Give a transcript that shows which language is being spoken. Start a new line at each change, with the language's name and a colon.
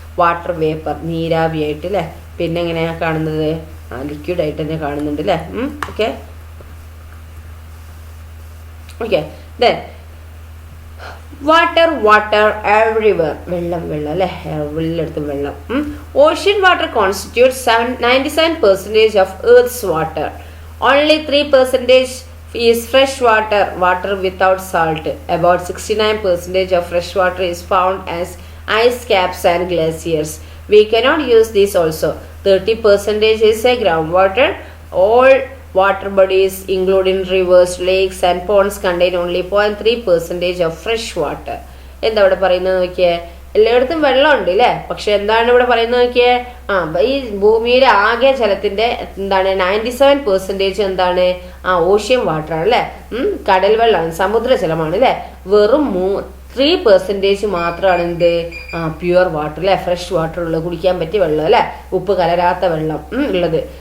Malayalam: Water vapour, നീരാവിയായിട്ട് അല്ലെ. പിന്നെ എങ്ങനെയാ കാണുന്നത്, ലിക്വിഡ് ആയിട്ട് തന്നെ കാണുന്നുണ്ട് അല്ലെ.
English: okay okay, then water everywhere,
Malayalam: വെള്ളം അല്ലെ, എല്ലായിടത്തും വെള്ളം.
English: Ocean water constitutes 97% of earth water. Only 3% is fresh water without salt. About 69% of fresh water is found as ice caps and glaciers. We cannot use this also. 30% is a groundwater. All water bodies including rivers, lakes and ponds contain only 0.3% of fresh water.
Malayalam: എന്താ ഇവിടെ പറയുന്നത് നോക്കിയേ, എല്ലായിടത്തും വെള്ളമുണ്ട് അല്ലേ. പക്ഷെ എന്താണ് ഇവിടെ പറയുന്നത് നോക്കിയേ, ഈ ഭൂമിയിലെ ആകെ ജലത്തിന്റെ എന്താണ് 97% എന്താണ് ഓഷ്യൻ വാട്ടർ ആണ് അല്ലെ. കടൽ വെള്ളമാണ്, സമുദ്രജലമാണ് അല്ലെ. വെറും 3% മാത്രമാണ് എന്ത് പ്യുവർ വാട്ടർ അല്ലെ, ഫ്രഷ് വാട്ടർ ഉള്ളത്, കുടിക്കാൻ പറ്റിയ വെള്ളം അല്ലെ, ഉപ്പ് കലരാത്ത വെള്ളം ഉള്ളത്.